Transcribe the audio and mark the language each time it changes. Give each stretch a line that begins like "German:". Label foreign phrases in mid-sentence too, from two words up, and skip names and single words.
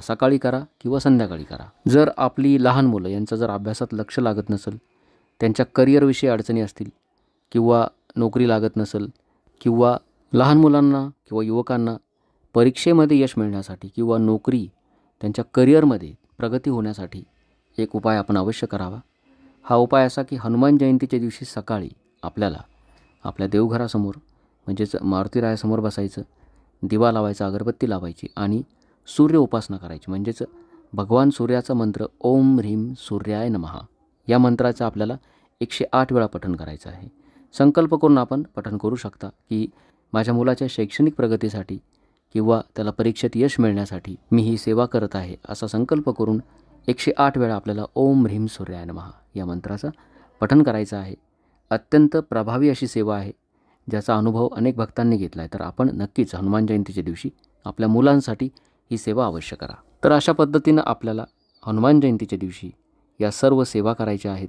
Marathi: सकाळी करा किंवा संध्याकाळी करा. जर आपली लहान मुलं यांचं जर अभ्यासात लक्ष लागत नसेल, त्यांच्या करिअरविषयी अडचणी असतील किंवा नोकरी लागत नसेल किंवा लहान मुलांना किंवा युवकांना परीक्षेमध्ये यश मिळण्यासाठी किंवा नोकरी त्यांच्या करिअरमध्ये प्रगती होण्यासाठी एक उपाय आपण अवश्य करावा. हा उपाय असा की हनुमान जयंतीच्या दिवशी सकाळी आपल्याला आपल्या देवघरासमोर म्हणजेच मारुतीरायासमोर बसायचं, दिवा लावायचा, अगरबत्ती लावायची आणि सूर्य उपासना करायची. म्हणजेच भगवान सूर्याचा मंत्र
Sanskrit: ओम ह्रीम सूर्याय नमः
Marathi: या मंत्राचं आपल्याला 108 वेळा पठण करायचं आहे. संकल्प करून आपण पठण करू शकता की माझ्या मुलाच्या शैक्षणिक प्रगतीसाठी किंवा त्याला परीक्षेत यश मिळण्यासाठी मी ही सेवा करत आहे, असा संकल्प करून 108 वेळा आपल्याला
Sanskrit: ओम ह्रीम सूर्याय नमः
Marathi: या मंत्राचं पठण करायचं आहे. अत्यंत प्रभावी अशी सेवा आहे, ज्याचा अनुभव अनेक भक्तांनी घेतला आहे. तर आपण नक्कीच हनुमान जयंतीच्या दिवशी आपल्या मुलांसाठी ही सेवा अवश्य करा. तर अशा पद्धतीनं आपल्याला हनुमान जयंतीच्या दिवशी या सर्व सेवा करायच्या आहेत.